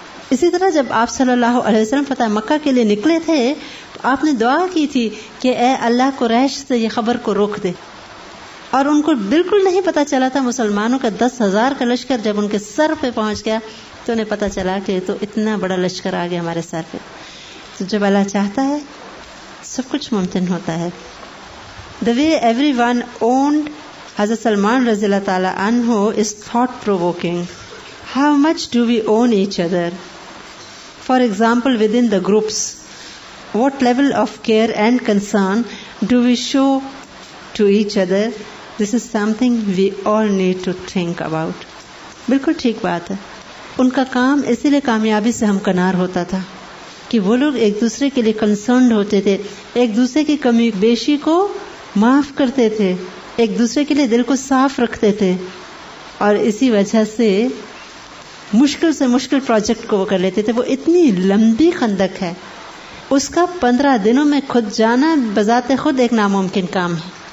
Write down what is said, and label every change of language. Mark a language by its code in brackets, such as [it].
[ur] اسی طرح جب آپ صلی اللہ علیہ وسلم فتح مکہ کے لیے نکلے تھے تو آپ نے دعا کی تھی کہ اے اللہ قریش سے یہ خبر کو روک دے. اور ان کو بالکل نہیں پتا چلا تھا. مسلمانوں کا 10,000 کا لشکر جب ان کے سر پہ پہنچ گیا تو انہیں پتا چلا کہ تو اتنا بڑا لشکر آ گیا ہمارے سر پہ. تو جب اللہ چاہتا ہے سب کچھ ممکن ہوتا ہے. [en] The way everyone owned Hazrat Salman رضی اللہ تعالیٰ عنہ is thought provoking. How much do we own each other? For example, within the groups, what level of care and concern do we show to each other? This is something we all need to think about. [ur] بالکل ٹھیک بات ہے. ان کا کام اسی لیے کامیابی سے ہمکنار ہوتا تھا کہ وہ لوگ ایک دوسرے کے لیے کنسرنڈ ہوتے تھے، ایک دوسرے کی کمی بیشی کو معاف کرتے تھے، ایک دوسرے کے لیے دل کو صاف رکھتے تھے، اور اسی وجہ سے مشکل سے مشکل پروجیکٹ کو وہ کر لیتے تھے. وہ اتنی لمبی خندق ہے، اس کا 15 دنوں میں کھد جانا بذات خود ایک ناممکن کام ہے.